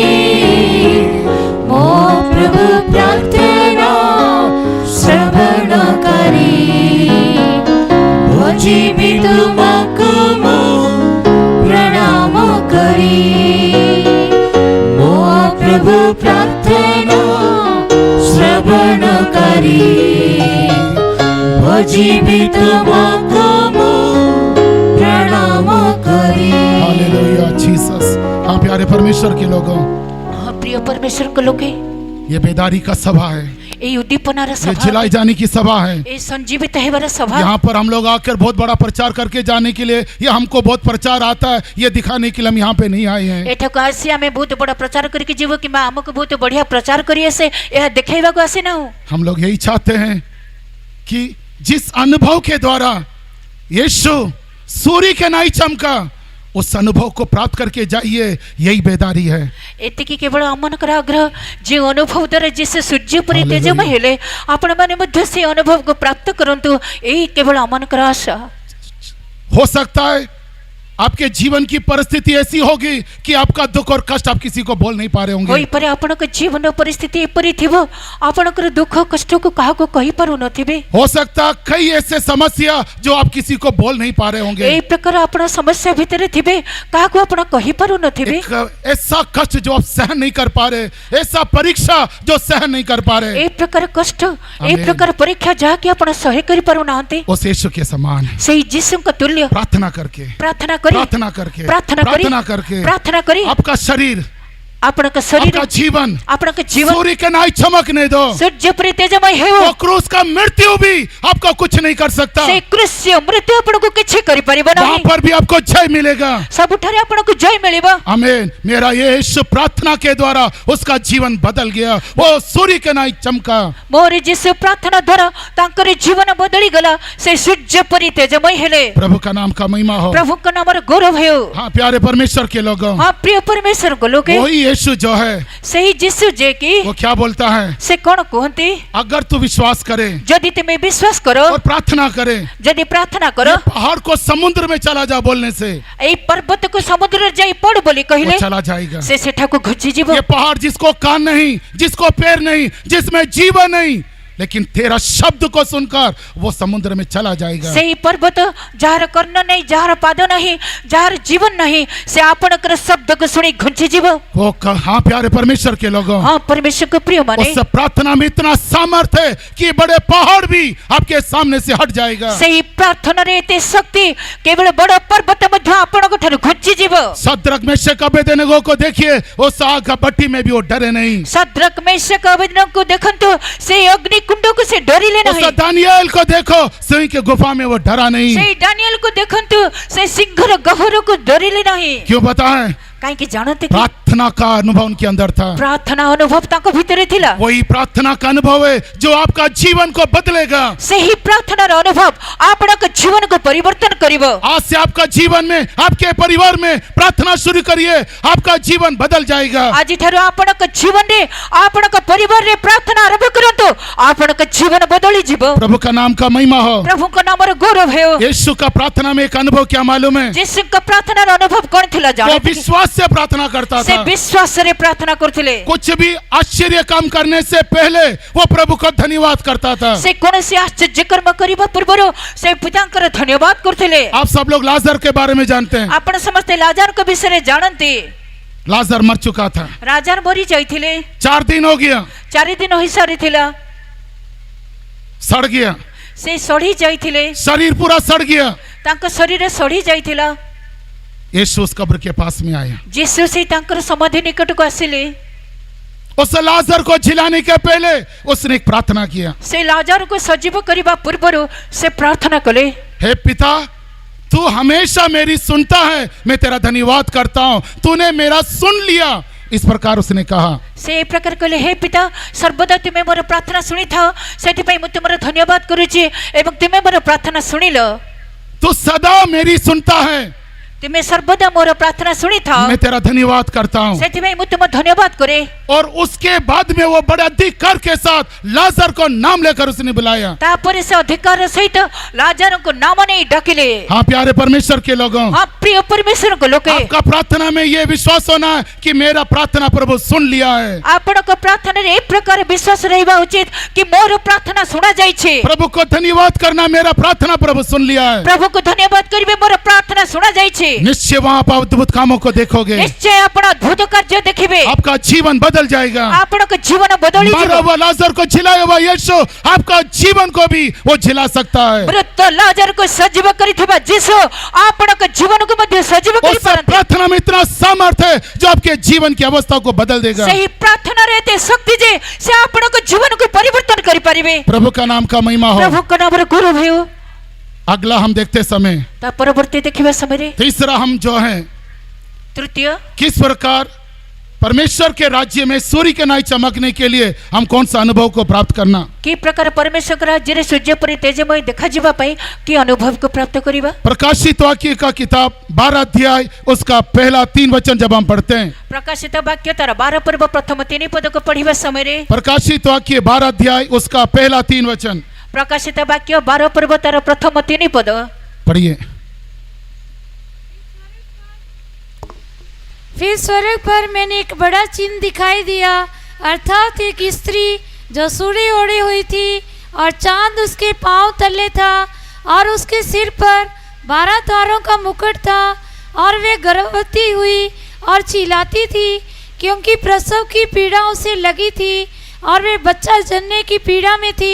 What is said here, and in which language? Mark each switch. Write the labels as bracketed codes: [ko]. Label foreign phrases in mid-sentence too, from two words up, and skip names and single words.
[or] ମୋ ପ୍ରଭୁ ପ୍ରାର୍ଥନା ଶ୍ରବଣ କରି ଭୋଜିବି ତୁମକୁ ମୁଁ ପ୍ରଣାମ କରି। ମୋ ପ୍ରଭୁ ପ୍ରାର୍ଥନା ଶ୍ରବଣ କରି ଭୋଜିବି ତୁମକୁ ମୁଁ ପ୍ରଣାମ କରି। [hi] हालेलुया जीसस। हाँ प्यारे परमेश्वर के लोगों, [or] ହଁ ପ୍ରିୟ ପରମେଶ୍ୱରଙ୍କ ଲୋକେ, [hi] ये बेदारी का सभा है, [or] ଏଇ ଉଦ୍ଦୀପନାର [hi] ये [or] ସଭା, [hi] जिलाई जाने की सभा है। [or] ଏଇ ସଞ୍ଜୀବିତ ହେବାର ସଭା। [hi] यहाँ पर हम लोग आकर बहुत बड़ा प्रचार करके जाने के लिए, ये हमको बहुत प्रचार आता है, ये दिखाने के लिए हम यहाँ पे नहीं आए हैं। [or] ଏଠାକୁ ଆସି ଆମେ ବହୁତ ବଡ଼ ପ୍ରଚାର କରିକି ଯିବୁ କିମ୍ବା ଆମକୁ ବହୁତ ବଢ଼ିଆ ପ୍ରଚାର କରି ଆସେ, ଏହା ଦେଖାଇବାକୁ ଆସିନାହୁଁ। [hi] हम लोग यही चाहते हैं कि जिस अनुभव के द्वारा यीशु सूर्य के नहीं चमका, उस अनुभव को प्राप्त करके जाइए, यही बेदारी है। [or] ଏତିକି କେବଳ ଆମମାନଙ୍କର ଆଗ୍ରହ, ଯେଉଁ ଅନୁଭବ ଦ୍ୱାରା ଯୀଶୁ ସୂର୍ଯ୍ୟ ପରି ହାଲେଲୁୟା। ତେଜମୟ ହେଲେ, ଆପଣମାନେ ମଧ୍ୟ ସେ ଅନୁଭବକୁ ପ୍ରାପ୍ତ କରନ୍ତୁ, ଏହି କେବଳ ଆମମାନଙ୍କର ଆଶା। [hi] हो सकता है आपके जीवन की परिस्थिति ऐसी होगी कि आपका दुख और कष्ट आप किसी को बोल नहीं पा रहे होंगे। [or] ହୋଇପାରେ ଆପଣଙ୍କ ଜୀବନ ପରିସ୍ଥିତି ଏପରି ଥିବ ଆପଣଙ୍କର ଦୁଃଖ କଷ୍ଟକୁ କାହାକୁ କହିପାରୁ ନଥିବେ। [hi] हो सकता कई ऐसे समस्या जो आप किसी को बोल नहीं पा रहे होंगे। [or] ଏଇ ପ୍ରକାର ଆପଣ ସମସ୍ୟା ଭିତରେ ଥିବେ କାହାକୁ ଆପଣ କହିପାରୁ ନଥିବେ। [hi] एक ऐसा कष्ट जो आप सहन नहीं कर पा रहे, ऐसा परीक्षा जो सहन नहीं कर पा रहे, [or] ଏଇ ପ୍ରକାର କଷ୍ଟ ଏଇ ପ୍ରକାର ପରୀକ୍ଷା ଯାହାକି ଆପଣ ସହ୍ୟ କରିପାରୁନାହାନ୍ତି [hi] उस यीशु के समान [or] ସେଇ ଯୀଶୁଙ୍କ ତୁଲ୍ୟ [hi] प्रार्थना करके [or] ପ୍ରାର୍ଥନା କରି [hi] प्रार्थना करके [or] ପ୍ରାର୍ଥନା କରି [hi] प्रार्थना करके [or] ପ୍ରାର୍ଥନା କରି [hi] आपका शरीर [or] ଆପଣଙ୍କ ଶରୀର [hi] आपका जीवन [or] ଆପଣଙ୍କ ଜୀବନ [hi] सूर्य के नाई चमकने दो। [or] ସୂର୍ଯ୍ୟ ପରି ତେଜମୟ ହେଉ। [hi] वो क्रूस का मृत्यु भी आपको कुछ नहीं कर सकता। [or] ସେ କୃଷ୍ୟ ମୃତ୍ୟୁ ଆପଣଙ୍କୁ କିଛି କରିପାରିବ [hi] वहां [or] ନାହିଁ। [hi] पर भी आपको जय मिलेगा। [or] ସବୁଠାରେ ଆପଣଙ୍କୁ ଜୟ ମିଳିବ। [hi] आमीन। मेरा यीशु प्रार्थना के द्वारा उसका जीवन बदल गया, वो सूर्य के नाई चमका। [or] ମୋର ଯୀଶୁ ପ୍ରାର୍ଥନା ଦ୍ୱାରା ତାଙ୍କର ଜୀବନ ବଦଳିଗଲା। ସେ ସୂର୍ଯ୍ୟ ପରି ତେଜମୟ ହେଲେ। [hi] प्रभु का नाम का महिमा हो। [or] ପ୍ରଭୁଙ୍କ ନାମର ଗୌରବ ହେଉ। [hi] हाँ प्यारे परमेश्वर के लोगों, [or] ହଁ ପ୍ରିୟ ପରମେଶ୍ୱରଙ୍କ ଲୋକେ [hi] वही यीशु जो है [or] ସେହି ଯୀଶୁ ଯେ କି [hi] वो क्या बोलता है, [or] ସେ କଣ କୁହନ୍ତି, [hi] अगर तू विश्वास करे [or] ଯଦି ତୁମେ ବିଶ୍ୱାସ କର [hi] और प्रार्थना करे, [or] ଯଦି ପ୍ରାର୍ଥନା କର [hi] ये पहाड़ को समुद्र में चला जा बोलने से [or] ଏଇ ପର୍ବତକୁ ସମୁଦ୍ରରେ ଯାଇ ପଡ ବୋଲି [hi] वो [or] କହିଲେ [hi] चला जाएगा। [or] ସେ ସେଠାକୁ ଘୁଞ୍ଚିଯିବ। [hi] ये पहाड़ जिसको कान नहीं, जिसको पैर नहीं, जिसमें जीवन नहीं, लेकिन तेरा शब्द को सुनकर वो समुद्र में चला जाएगा। [or] ସେହି ପର୍ବତ ଯାହାର କର୍ଣ୍ଣ ନାହିଁ, ଯାହାର ପାଦ ନାହିଁ, ଯାହାର ଜୀବନ ନାହିଁ, ସେ ଆପଣଙ୍କର ଶବ୍ଦକୁ ଶୁଣି ଘୁଞ୍ଚିଯିବ। [hi] हाँ प्यारे परमेश्वर के लोगों, [or] ହଁ ପରମେଶ୍ୱରଙ୍କ ପ୍ରିୟ ମାନେ [hi] उस प्रार्थना में इतना सामर्थ है कि बड़े पहाड़ भी आपके सामने से हट जाएगा। [or] ସେହି ପ୍ରାର୍ଥନାରେ ଏତେ ଶକ୍ତି କେବଳ ବଡ଼ ପର୍ବତ ମଧ୍ୟ ଆପଣଙ୍କ ଠାରୁ ଘୁଞ୍ଚିଯିବ। [hi] सद्रक मेशक अबेदनगो को देखिए, उस आग का भट्टी में भी वो डरे नहीं। [or] ସଦ୍ରକ ମେଶକ ଅବେଦନଗୋକୁ ଦେଖନ୍ତୁ, ସେହି ଅଗ୍ନି କୁଣ୍ଡକୁ ସେ ଡରିଲେ [hi] उस [or] ନାହିଁ। [hi] दानिएल को देखो, सिंह के गुफा में वो डरा नहीं। [or] ସେହି ଡାନିଏଲକୁ ଦେଖନ୍ତୁ, ସେ ସିଂହର ଗହ୍ୱରକୁ ଡରିଲେ ନାହିଁ। [hi] क्यों बताएं? [or] କାହିଁକି ଜାଣନ୍ତି କି [hi] प्रार्थना का अनुभव उनके अंदर था। [or] ପ୍ରାର୍ଥନା ଅନୁଭବ ତାଙ୍କ ଭିତରେ ଥିଲା। [hi] वही प्रार्थना का अनुभव है जो आपका जीवन को बदलेगा। [or] ସେହି ପ୍ରାର୍ଥନାର ଅନୁଭବ ଆପଣଙ୍କ ଜୀବନକୁ ପରିବର୍ତ୍ତନ କରିବ। [hi] आज से आपका जीवन में, आपके परिवार में प्रार्थना शुरू करिए, आपका जीवन बदल जाएगा। [or] ଆଜିଠାରୁ ଆପଣଙ୍କ ଜୀବନରେ ଆପଣଙ୍କ ପରିବାରରେ ପ୍ରାର୍ଥନା ଆରମ୍ଭ କରନ୍ତୁ, ଆପଣଙ୍କ ଜୀବନ ବଦଳିଯିବ। [hi] प्रभु का नाम का महिमा हो। [or] ପ୍ରଭୁଙ୍କ ନାମର ଗୌରବ ହେଉ। [hi] यीशु का प्रार्थना में एक अनुभव क्या मालूम है? [or] ଯୀଶୁଙ୍କ ପ୍ରାର୍ଥନାର ଅନୁଭବ କଣ ଥିଲା [hi] वो [or] ଜାଣନ୍ତି କି? [hi] विश्वास से प्रार्थना करता [or] ସେ [hi] था। [or] ବିଶ୍ୱାସରେ ପ୍ରାର୍ଥନା କରୁଥିଲେ। [hi] कुछ भी आश्चर्य काम करने से पहले वो प्रभु को धन्यवाद करता था। [or] ସେ କୌଣସି ଆଶ୍ଚର୍ଯ୍ୟ କର୍ମ କରିବା ପୂର୍ବରୁ ସେ ପିତାଙ୍କର ଧନ୍ୟବାଦ କରୁଥିଲେ। [hi] आप सब लोग लाजर के बारे में जानते हैं। [or] ଆପଣ ସମସ୍ତେ ଲାଜାରଙ୍କ ବିଷୟରେ ଜାଣନ୍ତି। [hi] लाजर मर चुका था, [or] ରାଜାର ମରି ଯାଇଥିଲେ। [hi] 4 दिन हो गया, [or] 4 ଦିନ ହୋଇସାରିଥିଲା। [hi] सड़ गया, [or] ସେ ସଢି ଯାଇଥିଲେ। [hi] शरीर पूरा सड़ गया। [or] ତାଙ୍କ ଶରୀର ସଢି ଯାଇଥିଲା। [hi] यीशु उस कब्र के पास में आया। [or] ଯୀଶୁ ସେଇ ତାଙ୍କର ସମାଧି ନିକଟକୁ ଆସିଲେ। [hi] उस लाजर को जिलाने के पहले उसने एक प्रार्थना किया। [or] ସେ ଲାଜାରକୁ ସଜୀବ କରିବା ପୂର୍ବରୁ ସେ ପ୍ରାର୍ଥନା କଲେ, [hi] हे पिता, तू हमेशा मेरी सुनता है, मैं तेरा धन्यवाद करता हूं, तूने मेरा सुन लिया। इस प्रकार उसने कहा। [or] ସେ ଏ ପ୍ରକାର କହିଲେ, ହେ ପିତା, ସର୍ବଦା ତୁମେ ମୋର ପ୍ରାର୍ଥନା ଶୁଣିଥାଅ, ସେଥିପାଇଁ ମୁଁ ତୁମର ଧନ୍ୟବାଦ କରୁଛି ଏବଂ ତୁମେ ମୋର ପ୍ରାର୍ଥନା ଶୁଣିଲ। [hi] तू सदा मेरी सुनता है, [or] ତୁମେ ସର୍ବଦା ମୋର ପ୍ରାର୍ଥନା ଶୁଣିଥାଅ, [hi] मैं तेरा धन्यवाद करता हूं। [or] ସେଥିପାଇଁ ମୁଁ ତୁମ ଧନ୍ୟବାଦ କରେ। [hi] और उसके बाद में वो बड़े अधिकार के साथ लाजर को नाम लेकर उसने बुलाया। [or] ତାପରେ ସେ ଅଧିକାର ସହିତ ଲାଜାରଙ୍କୁ ନାମ ନେଇ ଡାକିଲେ। [hi] हाँ प्यारे परमेश्वर के लोगों, [or] ହଁ ପ୍ରିୟ ପରମେଶ୍ୱରଙ୍କ ଲୋକେ, [hi] आपका प्रार्थना में ये विश्वास होना है कि मेरा प्रार्थना प्रभु सुन लिया है। [or] ଆପଣଙ୍କ ପ୍ରାର୍ଥନାରେ ଏ ପ୍ରକାର ବିଶ୍ୱାସ ରହିବା ଉଚିତ କି ମୋର ପ୍ରାର୍ଥନା ଶୁଣା ଯାଇଛି। [hi] प्रभु को धन्यवाद करना, मेरा प्रार्थना प्रभु सुन लिया है। [or] ପ୍ରଭୁକୁ ଧନ୍ୟବାଦ କରିବେ, ମୋର ପ୍ରାର୍ଥନା ଶୁଣା ଯାଇଛି। [hi] निश्चय वहां आप अद्भुत कामों को देखोगे, [or] ନିଶ୍ଚୟ ଆପଣ ଅଦ୍ଭୁତ କାର୍ଯ୍ୟ ଦେଖିବେ। [hi] आपका जीवन बदल जाएगा। [or] ଆପଣଙ୍କ ଜୀବନ ବଦଳିଯିବ। [hi] मरा हुआ लाजर को जिलाया हुआ यीशु आपका जीवन को भी वो जिला सकता है। [or] ମୃତ ଲାଜାରକୁ ସଜୀବ କରିଥିବା ଯୀଶୁ ଆପଣଙ୍କ ଜୀବନକୁ ମଧ୍ୟ ସଜୀବ [hi] उस [or] କରିପାରନ୍ତି। [hi] प्रार्थना में इतना सामर्थ्य है जो आपके जीवन की अवस्था को बदल देगा। [or] ସେହି ପ୍ରାର୍ଥନାରେ ଏତେ ଶକ୍ତି ଯେ ସେ ଆପଣଙ୍କ ଜୀବନକୁ ପରିବର୍ତ୍ତନ କରିପାରିବେ। [hi] प्रभु का नाम का महिमा हो। [or] ପ୍ରଭୁଙ୍କ ନାମରେ ଗୌରବ ହେଉ। [hi] अगला हम देखते समय, [or] ତା ପରବର୍ତ୍ତୀ ଦେଖିବା ସମୟରେ [hi] तीसरा हम जो है, [or] ତୃତୀୟ, [hi] किस प्रकार परमेश्वर के राज्य में सूर्य के नाई चमकने के लिए हम कौन सा अनुभव को प्राप्त करना। [or] କି ପ୍ରକାର ପରମେଶ୍ୱରଙ୍କ ରାଜ୍ୟରେ ସୂର୍ଯ୍ୟ ପରି ତେଜମୟ ଦେଖାଯିବା ପାଇଁ କି ଅନୁଭବକୁ ପ୍ରାପ୍ତ କରିବା। [hi] प्रकाशित वाक्य का किताब 12 अध्याय उसका पहला 3 वचन जब हम पढ़ते हैं, [or] ପ୍ରକାଶିତ ବାକ୍ୟ ତାର 12 ପର୍ବ ପ୍ରଥମ 3 ପଦକୁ ପଢିବା ସମୟରେ, [hi] प्रकाशित वाक्य 12 अध्याय उसका पहला 3 वचन [or] ପ୍ରକାଶିତ ବାକ୍ୟ 12 ପର୍ବ ତାର ପ୍ରଥମ 3 ପଦ, [hi] पढ़िए। फिर स्वर्ग पर मैंने एक बड़ा चिन्ह दिखाई दिया, अर्थात एक स्त्री जो सूढ़ी ओढ़ी हुई थी और चांद उसके पांव तले था और उसके सिर पर 12 तारों का मुकुट था और वे गर्भवती हुई और चिल्लाती थी क्योंकि प्रसव की पीड़ा उसे लगी थी और वे बच्चा जनने की पीड़ा में थी।